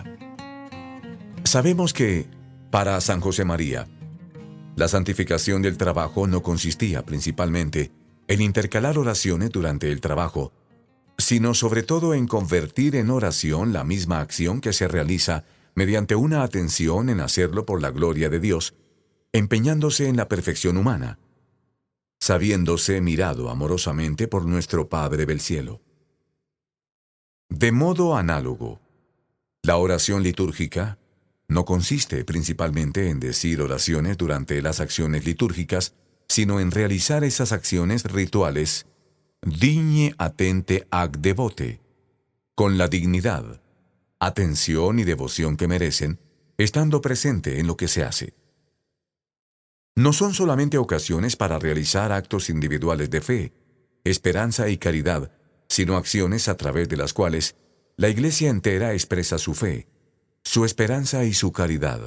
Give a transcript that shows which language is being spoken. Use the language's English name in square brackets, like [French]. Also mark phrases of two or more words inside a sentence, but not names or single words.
[Spanish] Sabemos que, para San José María, la santificación del trabajo no consistía principalmente en intercalar oraciones durante el trabajo, sino sobre todo en convertir en oración la misma acción que se realiza mediante una atención en hacerlo por la gloria de Dios, empeñándose en la perfección humana, sabiéndose mirado amorosamente por nuestro Padre del cielo. De modo análogo, la oración litúrgica no consiste principalmente en decir oraciones durante las acciones litúrgicas, sino en realizar esas acciones rituales [Latin] digne attente ac devote, [Spanish] con la dignidad, atención y devoción que merecen, estando presente en lo que se hace. No son solamente ocasiones para realizar actos individuales de fe, esperanza y caridad, sino acciones a través de las cuales la Iglesia entera expresa su fe, su esperanza y su caridad.